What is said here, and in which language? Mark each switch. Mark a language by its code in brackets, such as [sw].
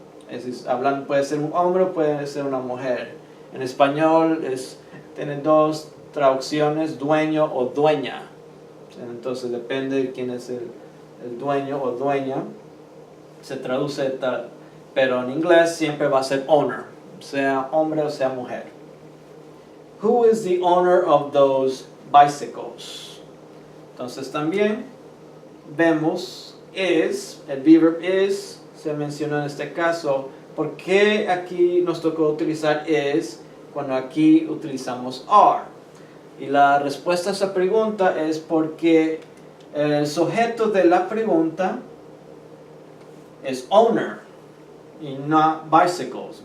[es] Es decir, puede ser un hombre o puede ser una mujer. En español tiene dos traducciones, dueño o dueña. Entonces depende de quién es el dueño o dueña. Se traduce tal, pero en inglés siempre va a ser owner, sea hombre o sea mujer. [en] Who is the owner of those bicycles? [es] Entonces también vemos is, el verb is, se mencionó en este caso. ¿Por qué aquí nos tocó utilizar is cuando aquí utilizamos are? Y la respuesta a esa pregunta es porque el sujeto de la pregunta es owner y no bicycles.